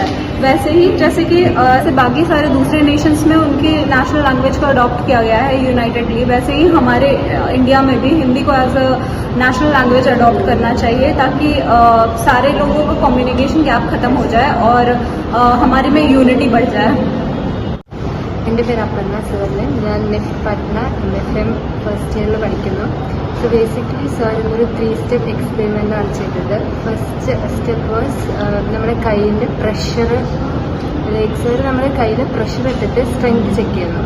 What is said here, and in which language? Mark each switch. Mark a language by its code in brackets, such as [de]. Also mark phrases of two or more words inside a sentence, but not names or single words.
[hi] वैसे ही जैसे कि ऐसे बाकी सारे दूसरे नेशंस में उनकी [en] national language [hi] को अडॉप्ट किया गया है यूनाइटेडली, वैसे ही हमारे इंडिया में भी हिंदी को [en] as a national language [hi] अडॉप्ट करना चाहिए, ताकि सारे लोगों का [en] communication gap [hi] ख़त्म हो जाए और हमारे में यूनिटी बढ़ जाए। [ml] എൻ്റെ പേര് അപർണ സുവർണൻ, ഞാൻ നെഫ്റ്റ് പട്ന MFM [en] first year [ml] പഠിക്കുന്നു. [en] so basically sir [ml] ഇന്നൊരു 3 [en] step experiment [ml] ചെയ്തത്. [en] first step was [ml] നമ്മുടെ കയ്യിൻ്റെ പ്രഷർ, [en] like sir [ml] നമ്മുടെ കയ്യിൽ പ്രഷർ ഇട്ടിട്ട് [en] strength check [ml] ചെയ്യുന്നു.